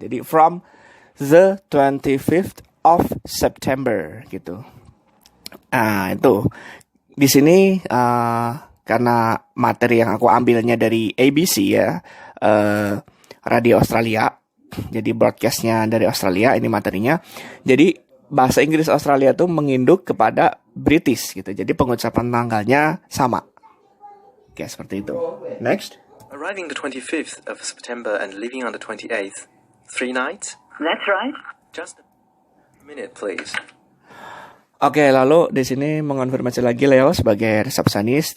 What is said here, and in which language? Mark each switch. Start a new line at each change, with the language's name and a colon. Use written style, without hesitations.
Indonesian: Jadi
English: from the 25th of September
Indonesian: gitu. Nah, itu. Di sini karena materi yang aku ambilnya dari ABC ya, radio Australia. Jadi broadcastnya dari Australia, ini materinya. Jadi bahasa Inggris Australia itu menginduk kepada British gitu. Jadi pengucapan tanggalnya sama. Oke, seperti itu. Next.
English: Arriving the 25th of September and leaving on the 28th. 3 nights? That's right. Just a minute, please.
Indonesian: Oke, lalu di sini mengonfirmasi lagi Leo sebagai resepsionis.